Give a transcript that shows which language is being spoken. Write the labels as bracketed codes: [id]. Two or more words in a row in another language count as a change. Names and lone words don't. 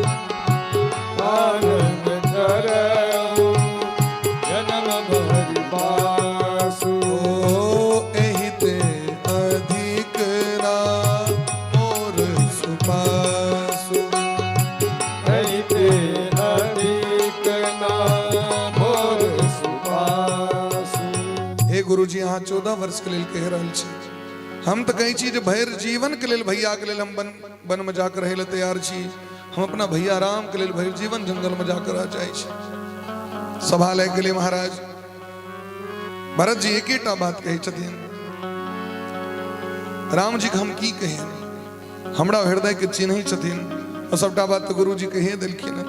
[awa] कानन कराऊं जन्म भरि बासु एहि ते अधिक ना मोर सुपासु ऐते अधिक ना मोर सुपासु। [mai] हे गुरु जी अहाँ 14 वर्ष के लेल कह रहल छी हम तो कही छी जे भैर जीवन के लेल भैया के लेल हम वन में जाकर रहे तैयार छी। हम अपना भैया राम के लेल भैर जीवन जंगल में जाकर रह जाए छी। सभा ले गेले महाराज भरत जी एकेटा बात कहे छथिन राम जी के हम की कहें हमरा हृदय के चिन्ह छथिन और सबटा बात तो गुरु जी कहे देलखिन।